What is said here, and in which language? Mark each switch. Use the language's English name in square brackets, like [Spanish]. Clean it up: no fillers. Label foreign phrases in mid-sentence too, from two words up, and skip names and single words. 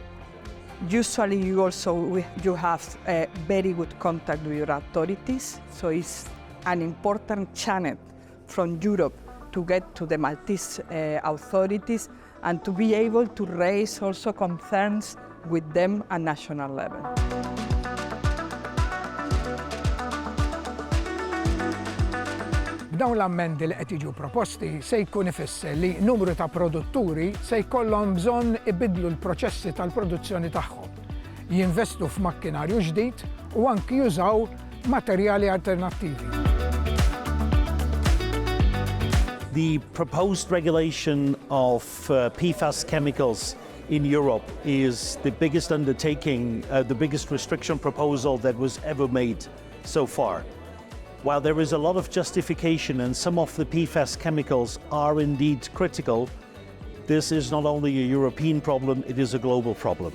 [English] Usually you have a very good contact with your authorities, so it's an important channel from Europe to get to the Maltese authorities and to be able to raise also concerns with them at national level. [Maltese] Dawn l-ammendi li qed jiġu proposti se jkun ifisser li numru ta' produtturi se jkollhom bżonn ibidlu l-proċessi tal-produzzjoni tagħhom, jinvestu f'makkinarju ġdid u anki jużaw materjali alternattivi. [English] The proposed regulation of PFAS chemicals in Europe is the biggest undertaking, the biggest restriction proposal that was ever made so far. While there is a lot of justification and some of the PFAS chemicals are indeed critical, this is not only a European problem, it is a global problem.